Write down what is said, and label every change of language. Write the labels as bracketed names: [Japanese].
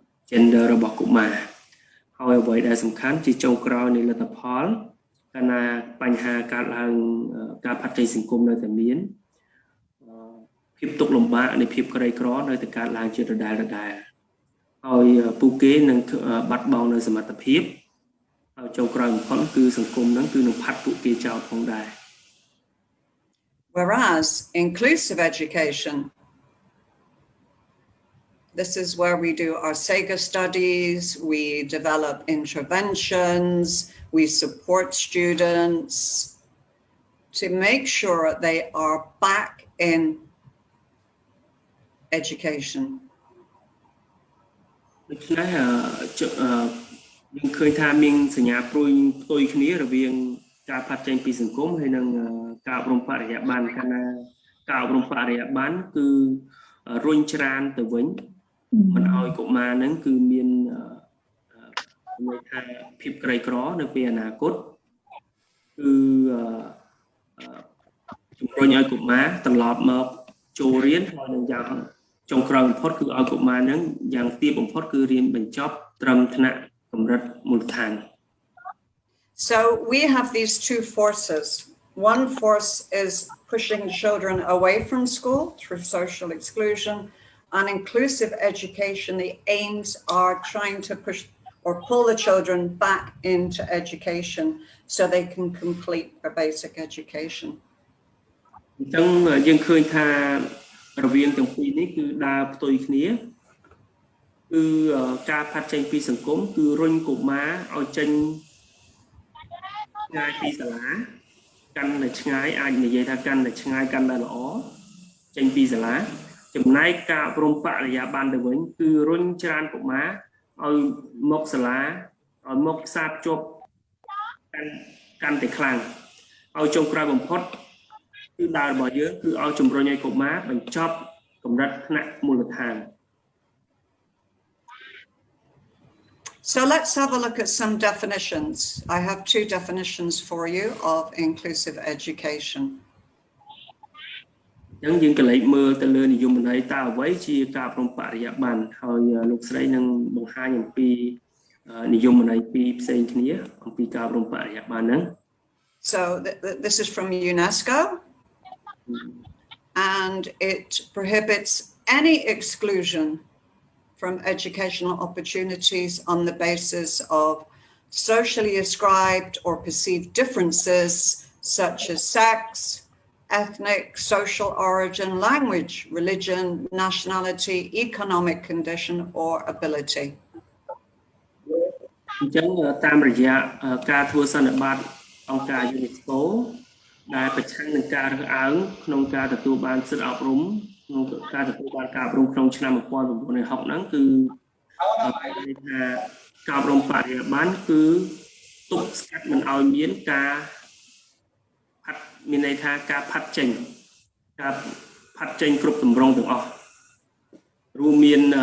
[Khmer] gender របស់កុមារហើយអ្វីដែលសំខាន់ជាចុងក្រោយនៃលទ្ធផលកាលណាបញ្ហាកើតឡើងការផាត់ចេញសង្គមនៅតែមានភាពទុក្ខលំបាកនៃភាពក្រីក្រនៅតែកើតឡើងជាដដែលហើយពួកគេនឹងបាត់បង់នៅសមត្ថភាពហើយចុងក្រោយបំផុតគឺសង្គមហ្នឹងគឺនឹងផាត់ពួកគេចោលផងដែរ [English] Whereas inclusive education, this is where we do our SEGA studies, we develop interventions, we support students to make sure they are back in education. [Khmer] ដូច្នេះយើងឃើញថាមានសញ្ញាព្រួយផ្ទុយគ្នារវាងការផាត់ចេញពីសង្គមហើយនិងការអប់រំបរិយាបន្នកាលណាការអប់រំបរិយាបន្នគឺរុញច្រានទៅវិញមិនឲ្យកុមារហ្នឹងគឺមានន័យថាភាពក្រីក្រនៅពេលអនាគតគឺ ជំរុញឲ្យកុមារត្រឡប់មកចូលរៀនហើយនឹងយ៉ាងចុងក្រោយបំផុតគឺឲ្យកុមារហ្នឹងយ៉ាងទាបបំផុតគឺរៀនបញ្ចប់ត្រឹមថ្នាក់កម្រិតមូលដ្ឋាន [English] So we have these two forces. One force is pushing children away from school through social exclusion, and inclusive education. The aims are trying to push or pull the children back into education so they can complete their basic education. [Khmer] អញ្ចឹងយើងឃើញថារវាងទាំងពីរនេះគឺដើរផ្ទុយគ្នាគឺការផាត់ចេញពីសង្គមគឺរុញកុមារឲ្យចេញ ឆ្ងាយពីសាលាកាន់តែឆ្ងាយអាចនិយាយថាកាន់តែឆ្ងាយកាន់តែល្អចេញពីសាលាចំណែកការអប់រំបរិយាបន្នទៅវិញគឺរុញច្រានកុមារឲ្យមកសាលាឲ្យមកផ្សារភ្ជាប់កាន់តែខ្លាំងឲ្យចុងក្រោយបំផុតគឺដើររបស់យើងគឺឲ្យជំរុញឲ្យកុមារបញ្ចប់កម្រិតថ្នាក់មូលដ្ឋាន [English] So let's have a look at some definitions. I have two definitions for you of inclusive education. [Khmer] អញ្ចឹងយើងក៏លេខមើលទៅលើនិយមន័យតើអ្វីជាការអប់រំបរិយាបន្នហើយលោកស្រីនឹងបង្ហាញអំពីនិយមន័យពីរផ្សេងគ្នាអំពីការអប់រំបរិយាបន្នហ្នឹង [English] So this is from UNESCO and it prohibits any exclusion from educational opportunities on the basis of socially ascribed or perceived differences such as sex, ethnic, social origin, language, religion, nationality, economic condition, or ability. [Khmer] អញ្ចឹងតាមរយៈការធ្វើសន្និបាតអង្គការ UNESCO ដែលប្រឆាំងនឹងការរើសអើងក្នុងការទទួលបានសិទ្ធិអប់រំក្នុងការទទួលបានការអប់រំក្នុងឆ្នាំ1960ហ្នឹងគឺថាការអប់រំបរិយាបន្នគឺទប់ស្កាត់មិនឲ្យមានការផាត់មានន័យថាការផាត់ចេញគ្រប់ទម្រង់ទាំងអស់រួមមាន